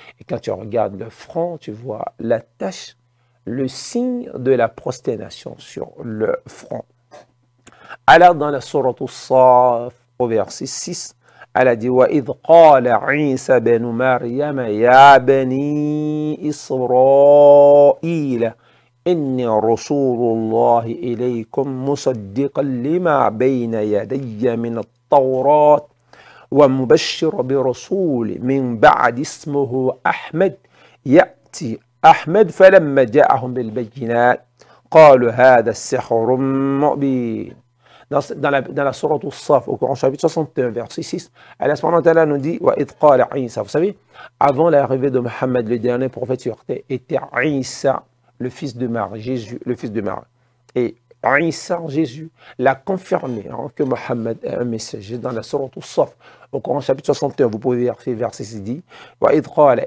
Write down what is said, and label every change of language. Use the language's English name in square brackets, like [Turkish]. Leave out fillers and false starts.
[French] Et quand tu regardes le front, tu vois la tache, le signe de la prosternation sur le front. Alors dans la sourate As-Saff, au verset 6, elle a dit [Arabic] وَإِذْ قَالَ عِيسَى بْنُ مَرْيَمَ يَا بَنِي إِسْرَائِيلَ إِنِّي رَسُولُ اللَّهِ إِلَيْكُمْ مُصَدِّقًا لِمَا بَيْنَ يَدَيَّ مِنَ التَّوْرَاةِ ومبشر برسول من بعد اسمه أحمد يأتي أحمد فلما جاءهم بالبينات قالوا هذا السحر مبين. [French] Dans la sourate As-Saff, au Coran chapitre 61, verset 6, Allah subhanahu wa ta'ala nous dit [Arabic] وَإِذْ قَالَ عِيسَى. [French] Vous savez, avant l'arrivée de Mohammed, le dernier prophète sur terre, était Isa, le fils de Marie, Jésus, le fils de Marie. Et Isa, Jésus, l'a confirmé que Mohammed est un messager dans la sourate As-Saff, au Coran chapitre 61, vous pouvez vérifier verset 6 dit [Arabic] وَإِذْ قَالَ.